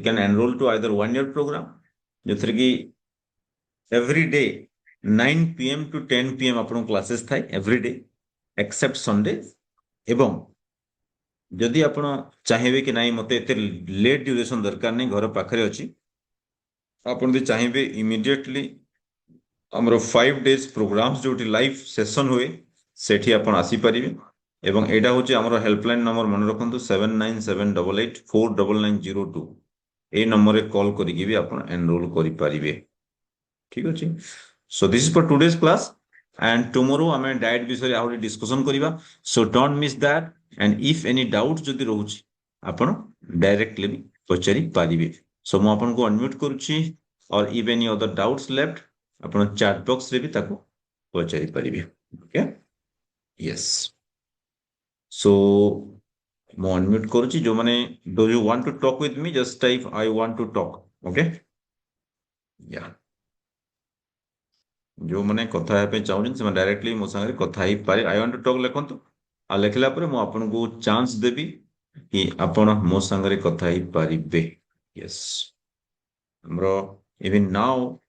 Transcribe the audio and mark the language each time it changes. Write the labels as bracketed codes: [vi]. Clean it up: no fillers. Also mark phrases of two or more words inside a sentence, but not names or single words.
[en] can enroll to either 1 year program [or] ଯୋଉଥିରେ କି [en] every day 9 PM to 10 PM [or] ଆପଣଙ୍କ କ୍ଲାसेस ଥାଏ [en] every day except Sunday [or] ଏବଂ ଯଦି ଆପଣ ଚାହିଁବେ କି ନାଇଁ ମତେ ଏତେ [en] late duration [or] ଦରକାର ନାହିଁ ଘର ପାଖରେ ଅଛି ଆପଣ ଯଦି ଚାହିଁବେ ଇମିଡିଏଟଲି ଆମର [en] 5 days program [or] ଯୋଉଠି [en] live session [or] ହୁଏ ସେଠି ଆପଣ ଆସିପାରିବେ ଏବଂ ଏଇଟା ହଉଛି ଆମର [en] helpline number [or] ମନେ ରଖନ୍ତୁ 7978849902 ଏଇ ନମ୍ବରରେ କଲ୍ କରିକି ବି ଆପଣ ଏନରୋଲ କରିପାରିବେ ଠିକ ଅଛି [en] so this is for today's class and tomorrow [or] ଆମେ ଡାଏଟ୍ ବିଷୟରେ ଆହୁରି ଡିସ୍କସନ କରିବା [en] so don't miss that and if any doubt [or] ଯଦି ରହୁଛି ଆପଣ ଡାଇରେକ୍ଟଲି ବି ପଚାରି ପାରିବେ ସୋ ମୁଁ ଆପଣଙ୍କୁ ଅନମ୍ୟୁଟ କରୁଛି [en] or if any other doubts left [or] ଆପଣ ଚାଟ ବକ୍ସରେ ବି ତାକୁ ପଚାରି ପାରିବେ [en] okay yes so [or] ମୁଁ ଅନମ୍ୟୁଟ କରୁଛି ଯୋଉମାନେ [en] do you want to talk with me just type I want to talk okay ya [or] ଯୋଉମାନେ କଥା ହେବା ପାଇଁ ଚାହୁଁଛନ୍ତି ସେମାନେ ଡାଇରେକ୍ଟଲି ମୋ ସାଙ୍ଗରେ କଥା ହେଇପାରେ [en] I want to talk [or] ଲେଖନ୍ତୁ ଆଉ ଲେଖିଲା ପରେ ମୁଁ ଆପଣଙ୍କୁ ଚାନ୍ସ ଦେବି କି ଆପଣ ମୋ ସାଙ୍ଗରେ କଥା ହେଇପାରିବେ ୟେସ୍ ଆମର [en] even now